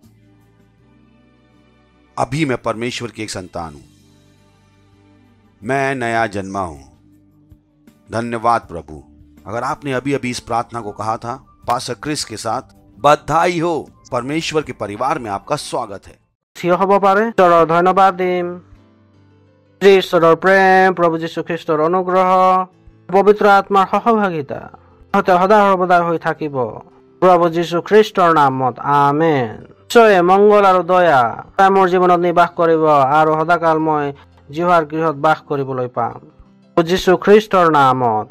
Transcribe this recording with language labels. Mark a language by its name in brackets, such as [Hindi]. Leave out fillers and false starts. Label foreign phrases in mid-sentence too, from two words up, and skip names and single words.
[Hindi] अभी मैं परमेश्वर की एक संतान हूं, मैं नया जन्मा हूं। धन्यवाद प्रभु। अगर आपने अभी अभी इस प्रार्थना को कहा था पास्टर क्रिस के साथ, बधाई हो। परमेश्वर के परिवार में आपका स्वागत है। [Assamese] হ'ব পাৰে। ঈশ্বৰৰ ধন্যবাদ দিম। ঈশ্বৰৰ প্ৰেম, প্ৰভু যীশু খ্ৰীষ্টৰ অনুগ্ৰহ, পবিত্ৰ আত্মাৰ সহভাগিতা সদায় সৰ্বদা হৈ থাকিব প্ৰভু যীশু খ্ৰীষ্টৰ নামত। আমেন। নিশ্চয় মংগল আৰু দয়া মোৰ জীৱনত নিবাস কৰিব আৰু সদাকাল মই জিহাৰ গৃহত বাস কৰিবলৈ পাম প্ৰভু যীশু খ্ৰীষ্টৰ নামত।